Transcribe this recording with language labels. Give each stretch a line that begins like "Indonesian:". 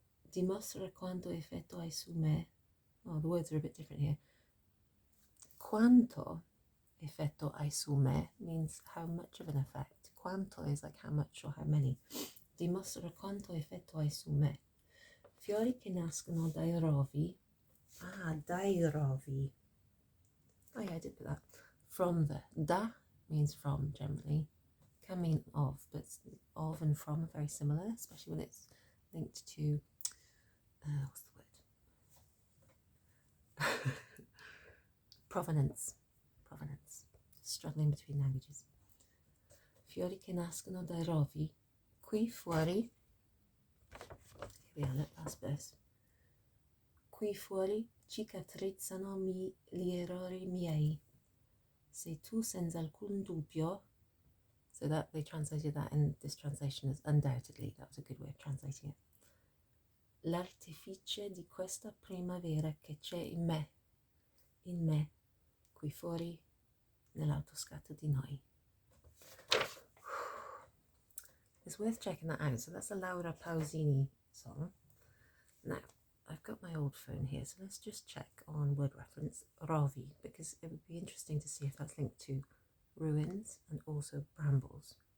Italian: Dimostra quanto effetto hai su me.
English: Oh, the words are a bit different here.
Italian: Quanto effetto hai su me
English: means how much of an effect. Quanto is like how much or how many.
Italian: Dimostra quanto effetto hai su me. Fiori che nascono dai rovi. Dai rovi.
English: Oh yeah, I did put that. From the. Da means from generally. Can mean of, but of and from are very similar, especially when it's linked to, what's the word? Provenance. Struggling between languages.
Italian: Fiori che nascono dai rovi. Qui fuori.
English: Here we are, look, last verse.
Italian: Qui fuori cicatrizzano gli errori miei. Sei tu senza alcun dubbio.
English: So that they translated that in this translation as undoubtedly. That was a good way of translating it.
Italian: L'artifice di questa primavera che c'è in me, qui fuori nell'autoscatto di noi.
English: It's worth checking that out. So that's a Laura Pausini song. Now, I've got my old phone here, so let's just check on word reference rovi, because it would be interesting to see if that's linked to ruins and also brambles.